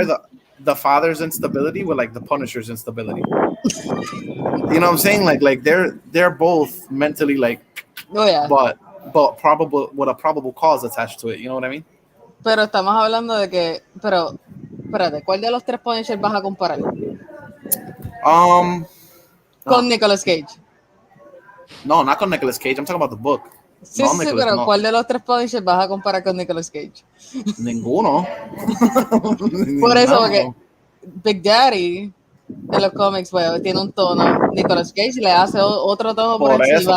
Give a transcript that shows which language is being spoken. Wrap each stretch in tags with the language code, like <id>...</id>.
<en>compare the father's instability with like the Punisher's instability. You know what I'm saying? Like they're both mentally like, Oh yeah. but probable with a probable cause attached to it. You know what I mean?</en> <es>Pero estamos hablando de que, pero, espérate, ¿cuál de los tres Punishers vas a comparar No. con Nicolas Cage?</es> <en>No, not</en> <es>con</es> <en>Nicolas Cage. I'm talking about the book.</en> <es>Sí, No, sí, Nicolas, pero no. ¿cuál de los tres Punishers vas a comparar con Nicolas Cage? Ninguno. Por eso, No. porque Big Daddy de los cómics, pues, tiene un tono. Nicolas Cage le hace otro tono por encima.</es>